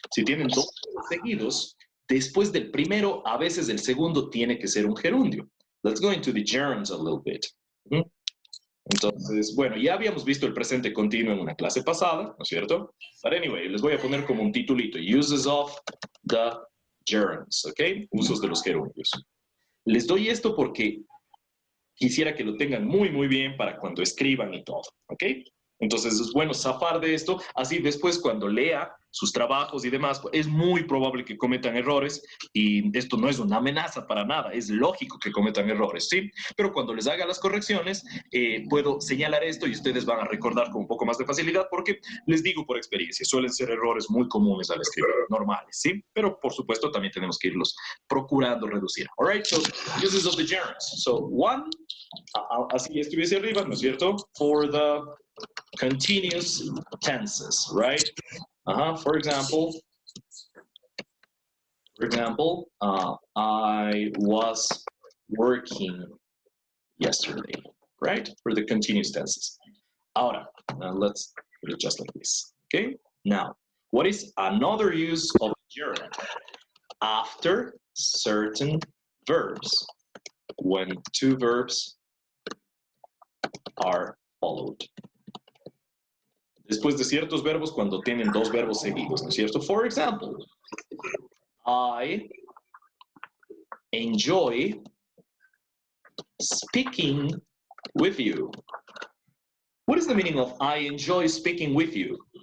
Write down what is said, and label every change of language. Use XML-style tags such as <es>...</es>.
<es>Si tienen dos verbos seguidos, después del primero, a veces el segundo tiene que ser un gerundio.</es> <en>Let's go into the gerunds a little bit.</en> <es>Entonces, bueno, ya habíamos visto el presente continuo en una clase pasada, ¿no es cierto?</es> <en>But anyway,</en> <es>les voy a poner como un titulito. Uses of the gerunds, ¿ok? Usos de los gerundios. Les doy esto porque quisiera que lo tengan muy, muy bien para cuando escriban y todo, ¿ok? Entonces es bueno zafar de esto, así después cuando lea sus trabajos y demás, es muy probable que cometan errores y esto no es una amenaza para nada, es lógico que cometan errores, ¿sí? Pero cuando les haga las correcciones, puedo señalar esto y ustedes van a recordar con un poco más de facilidad porque les digo por experiencia, suelen ser errores muy comunes al escribir, normales, ¿sí? Pero por supuesto también tenemos que irlos procurando reducir.</es> <en>All right, so uses of the gerunds. So one,</en> <es>así estuviese arriba, ¿no es cierto?</es> <en>For the continuous tenses, right? For example, For example, I was working yesterday, right? For the continuous tenses.</en> <es>Ahora,</es> <en>let's put it just like this, okay? Now, what is another use of gerund? After certain verbs, when two verbs are followed.</en> <es>Después de ciertos verbos, cuando tienen dos verbos seguidos, ¿no es cierto?</es> <en>For example, I enjoy speaking with you. What is the meaning of I enjoy speaking with you?</en>